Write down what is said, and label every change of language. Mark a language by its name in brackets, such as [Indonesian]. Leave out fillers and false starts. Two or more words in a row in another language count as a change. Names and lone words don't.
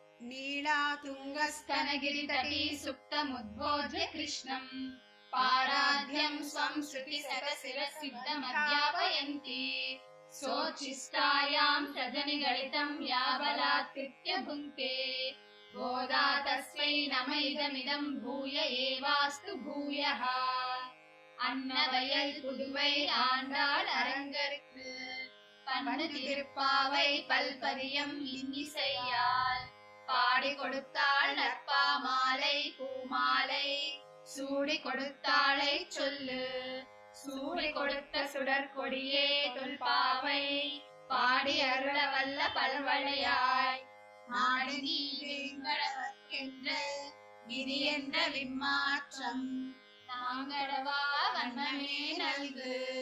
[Sanskrit] नीलातुङ्गस्तनगिरितटी सुप्तमुद्बोध्य कृष्णम् पाराद्यं स्वं श्रुतिशतशिरसिद्धमध्यापयन्ती सोच्छिष्टायां सजनिगलितं या बलात्कृत्य भुङ्क्ते गोदा तस्मै नम इदमिदं भूय एवास्तु भूयः [Tamil] அன்னவயல் புதுவை ஆண்டாள் அரங்கருக்கு பண்ணு திருப்பாவை பல்பதியம் இன்னிசையால் பாடி கொடுத்தாள் நற்பா மாலை பூமாலை சூடி கொடுத்தாளை சொல்லு சூடி கொடுத்த சுடற்கொடியே தொல்பாவை பாடி அருள வல்ல பல்வளையாய் நாடு நீ வேங்கடவர்க்கென்ற விதி என்ற விம்மாற்றம் நாங்கடவா வண்ணமே நல்கு.